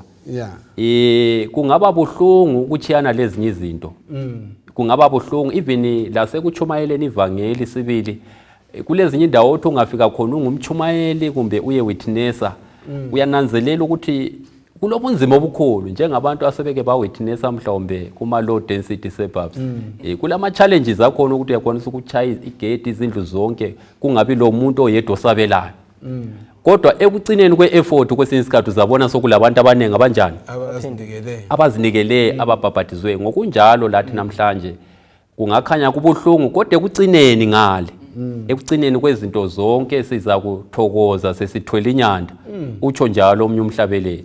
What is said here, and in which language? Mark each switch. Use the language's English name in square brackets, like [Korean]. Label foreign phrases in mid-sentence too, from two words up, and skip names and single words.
[North Ndebele] Kungaba buhlungu ukuchiyana lezinye izinto. Kungaba buhlungu even la sekuchumayeleni ivangeli sibili kulezinye indawo othi ungafika khona ungumchumayeli kumbe uye witnessa uyananzelela ukuthi kulobunzima obukhulu njengabantu asebeke ba witnessa mhlawumbe kuma low density suburbs. Kulama challenges akhona ukuthi uyakwanisa ukuchaya igate izindlu zonke kungabi lo muntu oyedwa osabelayo. Kodwa ekucineni kwe-effort kwesinye isikhathi uzabona sokulabantu abaningi abanjani abazinikele ababhabhatizwe. Ngokunjalo lathi namhlanje kungakhanya kubuhlungu kodwa ekucineni ngale ekucineni kwezinto zonke siza kuthokoza sesithwele inyanda utsho njalo omnye umhlabeleli.